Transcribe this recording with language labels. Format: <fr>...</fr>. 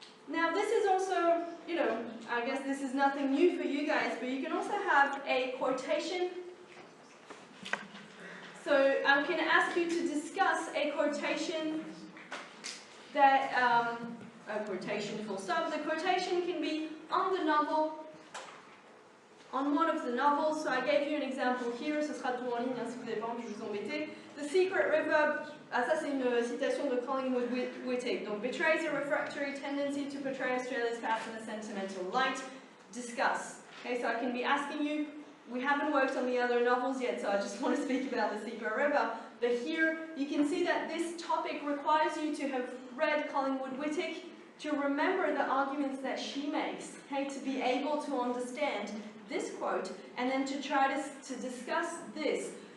<en>Now this is also, I guess this is nothing new for you guys, but you can also have a quotation. So I'm going to ask you to discuss a quotation that, a quotation full stop. The quotation can be on the novel, on one of the novels. So I gave you an example here,</en> <fr>ce sera tout en ligne, si vous n'avez pas envie de vous embêter. The Secret River, ça c'est une citation de Collingwood Whittick. Donc,</fr> <en>betrays a refractory tendency to portray Australia's past in a sentimental light. Discuss. Okay, so I can be asking you, we haven't worked on the other novels yet, so I just want to speak about the Secret River. But here, you can see that this topic requires you to have read Collingwood Whittick, to remember the arguments that she makes, okay, to be able to understand this quote, and then to try to discuss this.</en>